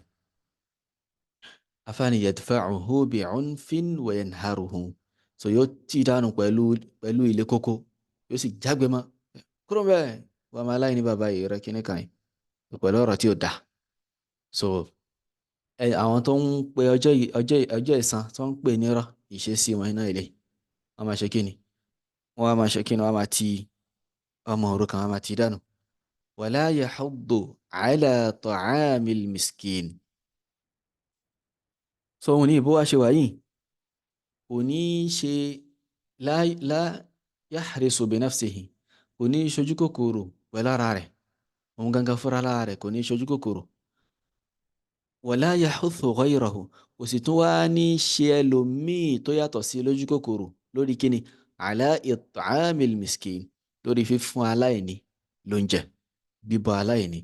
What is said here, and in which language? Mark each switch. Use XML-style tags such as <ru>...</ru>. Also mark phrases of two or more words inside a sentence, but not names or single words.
<yo>afáàní</yo> <ar>يدفعه بعنف وينهره,</ar> <yo>so yóò ti dànù pẹ̀lú ilé kókó, yóò sì jágbe mọ́, kúrò bẹ́ẹ̀ wọ́n máa láì ní bàbá yìí rẹ kíní kan yìí pẹ̀lú ọ̀rọ̀ tí ò dáa. So àwọn tó ń pe ọjọ́ ìsan tó ń pè nírọ́ ìṣesí wọn iná ilé wọ́n máa ṣe kíni wọ́n máa ṣe kíni wọ́n máa ti ọmọ òrukàn wọ́n máa ti dànù.</yo> <ar>ولا يحض على طعام المسكين.</ar> <yo>so òun ní ìbò wá ṣe wà yìí kò ní í ṣe</yo> <ar>لا يحرص بنفسه</ar> <yo>kò ní í ṣojú kòkòrò pẹ̀lú ara rẹ̀ òun gangan fúnra lára rẹ̀ kò ní í ṣojú kòkòrò.</yo> <ar>ولا يحث غيره</ar> <yo>kò sì tún wá ní ṣe ẹlòmíì tó yàtọ̀ sí lójú kòkòrò lórí kíni</yo> <ar>على إطعام المسكين</ar> <yo>lórí fífún aláìní lóúnjẹ bíbọ́ aláìní.</yo>